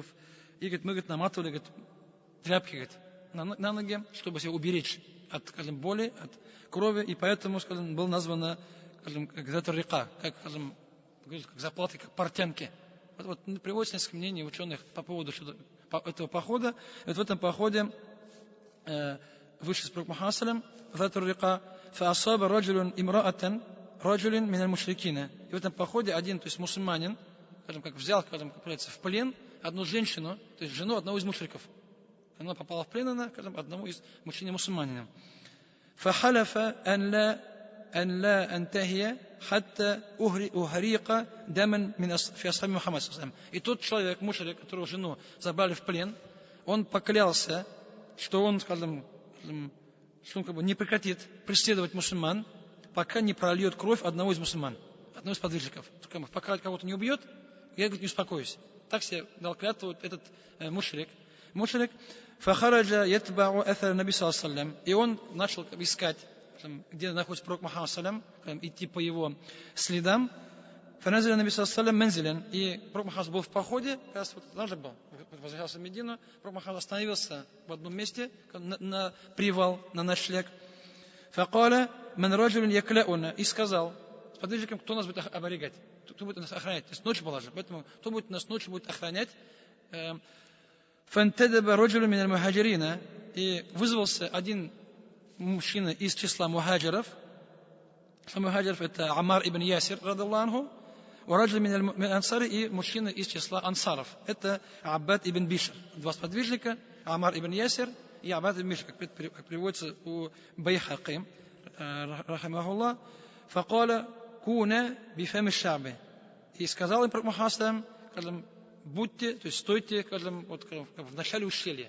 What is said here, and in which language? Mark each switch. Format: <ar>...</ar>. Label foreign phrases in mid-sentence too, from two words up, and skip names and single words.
<ru>И, говорит, мы, говорит, наматывали, говорит, тряпки, говорит, на ноги, чтобы себя уберечь от, скажем, боли, от крови, и поэтому, скажем, было названо, скажем, как</ru> <ar>ذات الرقاع,</ar> <ru>как, скажем, как заплатки, как портянки. Вот приводится несколько мнений ученых по поводу этого похода. И вот в этом походе вышли с пророком Мухаммадом</ru> <ar>ذات الرقاع, فأصاب رجل امرأة رجل من المشركين.</ar> <ru>И в этом походе один, то есть мусульманин, скажем, как взял, скажем, как говорится, в плен одну женщину, то есть жену одного из мушриков. Она попала в плен, скажем, одному из мужчин-мусульманина.</ru> <ar>فحلف أن لا أنتهي حتى أهريق دما في أصحاب محمد صلى الله عليه وسلم.</ar> <ru>И тот человек, мушрик, которого жену забрали в плен, он поклялся, что он, скажем, что он как бы не прекратит преследовать мусульман, пока не прольет кровь одного из мусульман, одного из подвижников. Пока кого-то не убьет, я, говорит, не успокоюсь. Так себе дал клятву этот мушрик.</ru> <ar>فخرج يتبع أثر النبي صلى الله عليه وسلم.</ar> <ru>И он начал искать, где находится пророк Мухаммад саллям, идти по его следам.</ru> <ar>فنزل النبي صلى الله عليه وسلم منزلا.</ar> <ru>И пророк Мухаммад был в походе, как раз вот надо был, возвращался в Медину. Пророк Мухаммад остановился в одном месте, на привал, на ночлег.</ru> <ar>فقال من رجل يكلؤنا.</ar> <ru>И сказал подвижникам, кто нас будет оберегать, кто будет нас охранять. То есть ночь была же, поэтому кто будет нас ночью будет охранять.</ru> <ar>فانتدب رجل من المهاجرين.</ar> <ru>И вызвался один мужчина из числа мухаджиров. Мухаджиров это Амар ибн Ясир,</ru> <ar>رضي الله عنه. رجل من الأنصار,</ar> <ru>и мужчина из числа ансаров. Это Аббад ибн Бишр. Два сподвижника, Амар ибн Ясир и Аббад ибн Бишр, как приводится у Байхақи, рахимахуллах.</ru> <ar>فقال كونا بفم الشعب.</ar> <ru>И сказал им пророк Мухаммад, будьте, то есть стойте, вот, в начале ущелья.</ru>